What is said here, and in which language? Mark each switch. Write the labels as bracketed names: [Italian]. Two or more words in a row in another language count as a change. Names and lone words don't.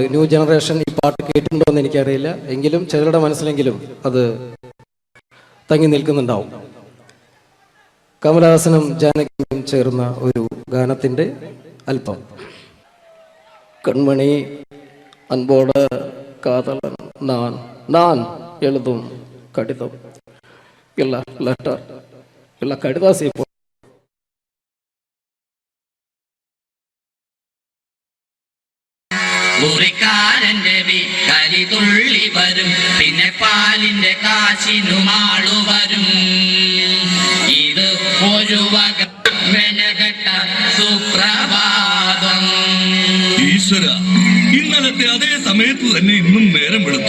[English] new generation [Malayalam] ഈ പാട്ട് കേട്ടിട്ടുണ്ടോ എന്ന് എനിക്കറിയില്ല, എങ്കിലും ചിലരുടെ മനസ്സിലെങ്കിലും അത് തങ്ങി നിൽക്കുന്നുണ്ടാവും. കമലഹാസനും ജാനകിയും ചേർന്ന ഒരു ഗാനത്തിന്റെ അല്പം. [Tamil] கண்மணி அன்போடு காதலன் நான் எழுதும் கடிதம் இல்ல லெட்டர் இல்ல கடிதாசி [Malayalam] മുറിക്കാരന്റെ വിക്കരി തുള്ളി വരും, പിന്നെ പാലിന്റെ കാശിനുമാളു വരും. ഇത് ഒരു വക മെനകെട്ട സുപ്രഭാതം. ഈശ്വര, ഇന്നലത്തെ അതേ സമയത്ത് തന്നെ ഇന്നും നേരം എടുത്തു.